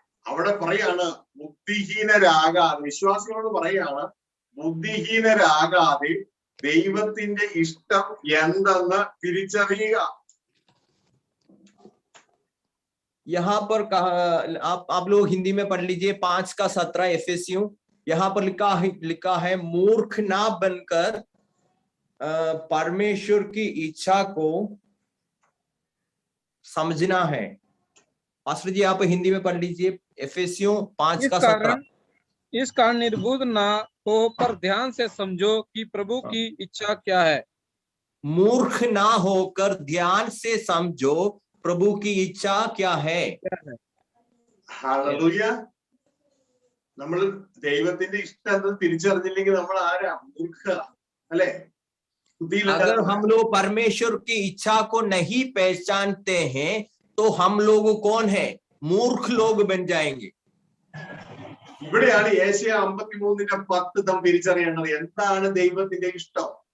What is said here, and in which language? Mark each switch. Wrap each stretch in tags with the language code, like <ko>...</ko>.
<ml>അവിടെ പറയാണ് ബുദ്ധിഹീനരാകാതെ, വിശ്വാസികളോട് പറയാണ് ബുദ്ധിഹീനരാകാതെ ദൈവത്തിന്റെ ഇഷ്ടം എന്തെന്ന് തിരിച്ചറിയുക.</ml> <hi>यहाँ पर कहा, आप लोग हिंदी में पढ़ लीजिए 5:17 इफिसियों। यहाँ पर लिखा है मूर्ख ना बनकर परमेश्वर की इच्छा को समझना है। पास्टर जी आप हिंदी में पढ़ लीजिए इफिसियों 5:17। इस कारण निर्बुद्ध ना हो पर ध्यान से समझो कि प्रभु की इच्छा क्या है। मूर्ख ना होकर ध्यान से समझो प्रभु की इच्छा क्या है।</hi> <ml>ഹല്ലേലൂയ. നമ്മൾ ദൈവത്തിന്റെ ഇഷ്ടം എന്തെന്ന് തിരിച്ചറിഞ്ഞില്ലെങ്കിൽ നമ്മൾ ആരാ? മൂർഖ അല്ലെ?</ml> <hi>अगर हम लोग परमेश्वर की इच्छा को नहीं पहचानते हैं तो हम लोग कौन है? मूर्ख लोग बन जाएंगे।</hi> <ml>ഇവിടെയാണ് യേശയ്യ 53:10 നാം തിരിച്ചറിയേണ്ടത്. എന്താണ് ദൈവത്തിന്റെ ഇഷ്ടം?</ml>